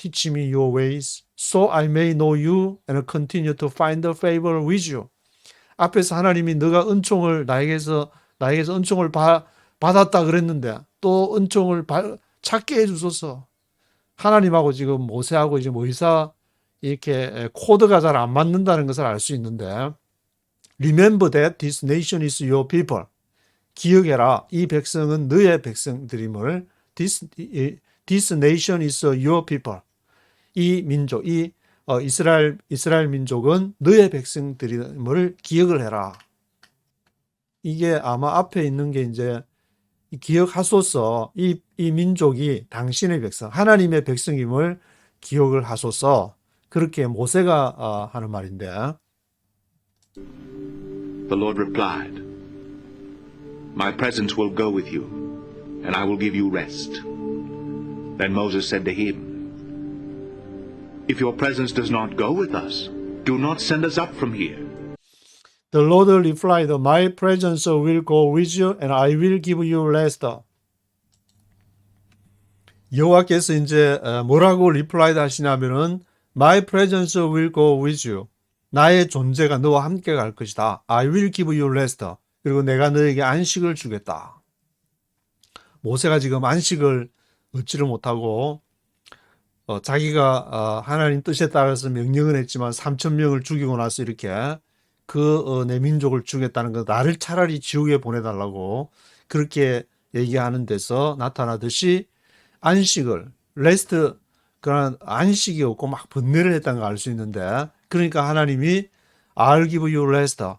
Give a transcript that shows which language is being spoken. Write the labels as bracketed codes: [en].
[en] Teach me your ways so I may know you and continue to find favor with you. [ko] 앞에서 하나님이 너가 은총을 나에게서 은총을 받았다 그랬는데 또 은총을 찾게 해주소서. 하나님하고 지금 모세하고 지금 의사 이렇게 코드가 잘 안 맞는다는 것을 알 수 있는데 [en] Remember that this nation is your people. [ko] 기억해라. 이 백성은 너의 백성들임을 [en] This nation is your people. [ko] 이 민족, 이스라엘 민족은 너의 백성들임을 기억을 해라. 이게 아마 앞에 있는 게 이제 기억하소서. 이 민족이 당신의 백성, 하나님의 백성임을 기억을 하소서. 그렇게 모세가 하는 말인데. [en] The Lord replied, My presence will go with you, and I will give you rest. Then Moses said to him, If your presence does not go with us, do not send us up from here. The Lord replied, My presence will go with you, and I will give you rest. [ko] 여호와께서 이제 뭐라고 리플라이드 하시냐면은 [en] My presence will go with you. [ko] 나의 존재가 너와 함께 갈 것이다. [en] I will give you rest. [ko] 그리고 내가 너에게 안식을 주겠다. 모세가 지금 안식을 얻지를 못하고 자기가 하나님 뜻에 따라서 명령을 했지만 3,000명을 죽이고 나서 이렇게 내 민족을 죽였다는 것, 나를 차라리 지옥에 보내달라고 그렇게 얘기하는 데서 나타나듯이 안식을, 레스트, 그런 안식이 없고 막 번뇌를 했다는 걸 알 수 있는데, 그러니까 하나님이 [en] I'll give you rest.